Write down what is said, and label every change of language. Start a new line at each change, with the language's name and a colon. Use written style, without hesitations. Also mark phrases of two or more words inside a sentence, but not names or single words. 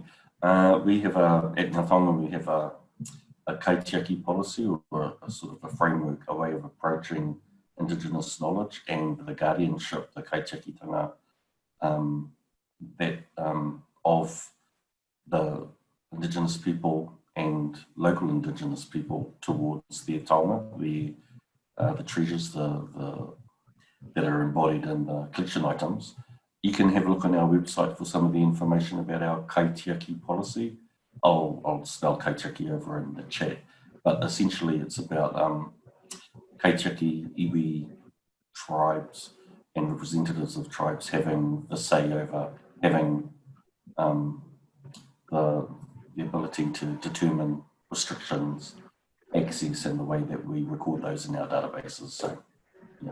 English: We have at Ngā Taonga, we have a kaitiaki policy, or a sort of a framework, a way of approaching Indigenous knowledge and the guardianship, the kaitiakitanga, of the Indigenous people and local Indigenous people towards their taonga, the treasures that are embodied in the collection items. You can have a look on our website for some of the information about our kaitiaki policy. I'll spell kaitiaki over in the chat, but essentially it's about
Māori: kaitiaki, iwi
English: tribes and representatives of tribes having the say over, having the ability to determine restrictions, access, and the way that we record those in our databases. So, yeah.